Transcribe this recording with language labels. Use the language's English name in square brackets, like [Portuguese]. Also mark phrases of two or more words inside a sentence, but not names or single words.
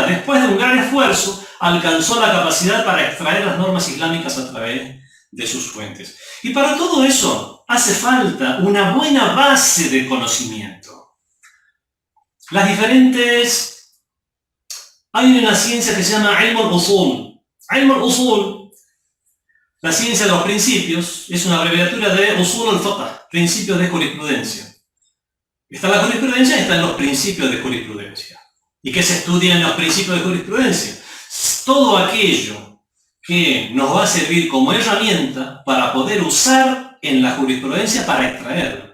[Spanish] Después de un gran esfuerzo, alcanzó la capacidad para extraer las normas islámicas a través de sus fuentes. Y para todo eso hace falta una buena base de conocimiento. Hay una ciencia que se llama [Arabic] علم الأصول. علم الأصول, [Spanish] la ciencia de los principios, es una abreviatura de [Arabic] أصول الفقه, [Spanish] principios de jurisprudencia. Está la jurisprudencia y están los principios de jurisprudencia. ¿Y qué se estudia en los principios de jurisprudencia? Todo aquello que nos va a servir como herramienta para poder usar en la jurisprudencia para extraerla.